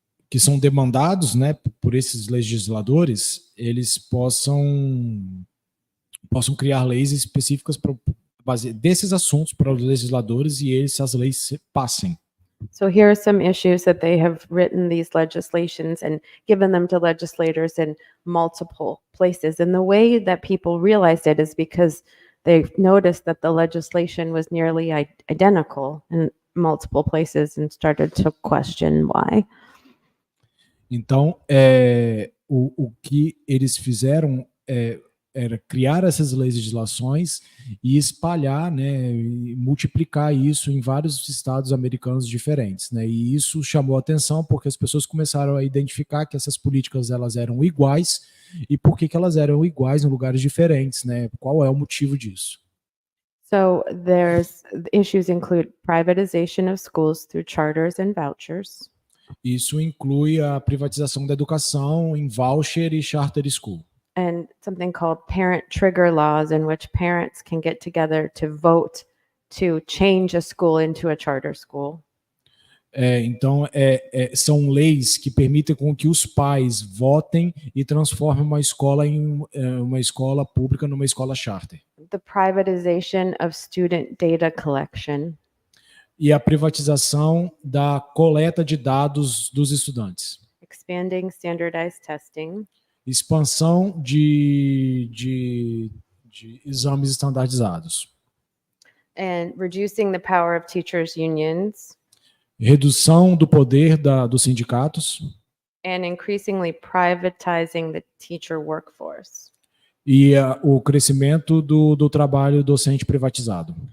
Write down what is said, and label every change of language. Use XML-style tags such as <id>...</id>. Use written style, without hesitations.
<pt>que são demandados, né, por esses legisladores, eles possam criar leis específicas para base desses assuntos para os legisladores e essas leis passem.</pt> <en>So here are some issues that they have written these legislations and given them to legislators in multiple places. And the way that people realized it is because they noticed that the legislation was nearly identical in multiple places and started to question why.</en> <pt>Então, o que eles fizeram era criar essas legislações e espalhar, né, e multiplicar isso em vários estados americanos diferentes, né, e isso chamou a atenção porque as pessoas começaram a identificar que essas políticas elas eram iguais e por que elas eram iguais em lugares diferentes, né, qual é o motivo disso.</pt> <en>So there's issues include privatization of schools through charters and vouchers.</en> <pt>Isso inclui a privatização da educação em voucher e charter school.</pt> <en>And something called parent trigger laws, in which parents can get together to vote to change a school into a charter school.</en> <pt>Então, são leis que permitem com que os pais votem e transformem uma escola em uma escola pública numa escola charter.</pt> <en>The privatization of student data collection.</en> <pt>E a privatização da coleta de dados dos estudantes.</pt> <en>Expanding standardized testing.</en> <pt>Expansão de exames estandardizados.</pt> <en>And reducing the power of teachers' unions.</en> <pt>Redução do poder dos sindicatos.</pt> <en>And increasingly privatizing the teacher workforce.</en> <pt>E o crescimento do trabalho docente privatizado.</pt>